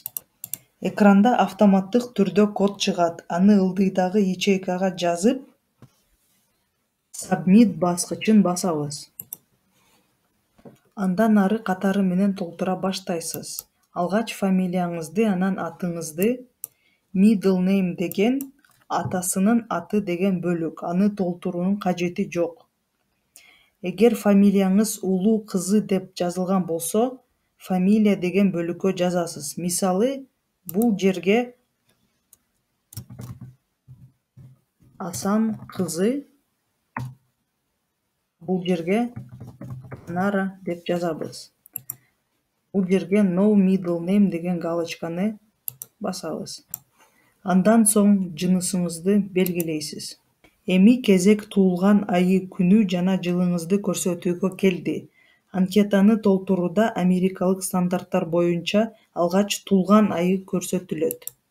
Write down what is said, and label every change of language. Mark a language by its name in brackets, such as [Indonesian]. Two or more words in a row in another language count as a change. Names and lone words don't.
[Kyrgyz] Экранда автоматтык түрдө код чыгат. Аны ылдыйдагы ячейкага жазып, Submit баскычын басабыз. Андан ары катары менен толтура баштайсыз. Алгач фамилияңызды, анан атыңызды, [English] middle name [Kyrgyz] деген атасынын аты деген бөлүк. Аны толтуруунун кажети жок. Эгер фамилияңыз улуу кызы деп жазылган болсо, фамилия деген бөлүккө жазасыз. Мисалы, бул жерге Асан кызы, бул жерге Нара деп жазабыз. Бул жерге [English] No middle name [Kyrgyz] деген галочканы басабыз. Андан соң жынысыңызды белгилейсиз. Эми кезек туулган айы, күнү жана жылыңызды көрсөтүүгө келди. Анкетаны толтурууда америкалык стандарттар боюнча алгач туулган айы көрсөтүлөт.